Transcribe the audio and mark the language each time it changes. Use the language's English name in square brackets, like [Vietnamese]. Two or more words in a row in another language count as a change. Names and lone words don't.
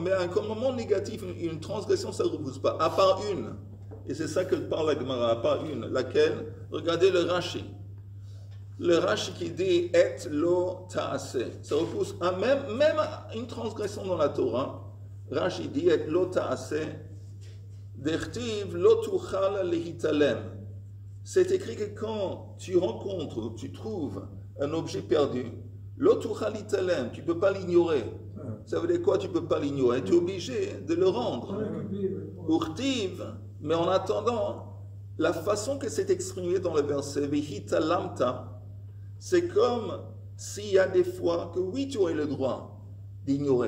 [French] Mais un commandement négatif, une transgression, ça ne repousse pas. À part une. Et c'est ça que parle la Gemara, à part une. Laquelle? Regardez le Rashi. Le Rashi qui dit et [Hebrew] לא תעשה. [French] Ça repousse même une transgression dans la Torah. Rashi dit et [Hebrew] לא תעשה. דכתיב לא תוכל להתעלם. [French] C'est écrit que quand tu rencontres, tu trouves un objet perdu, [Hebrew] לא תוכל להתעלם, [French] tu ne peux pas l'ignorer. Ça veut dire quoi? Tu ne peux pas l'ignorer. Tu es obligé de le rendre. Urtiv, mais en attendant, la façon que c'est exprimé dans le verset vehitalamta, c'est comme s'il y a des fois que oui, tu aurais le droit d'ignorer.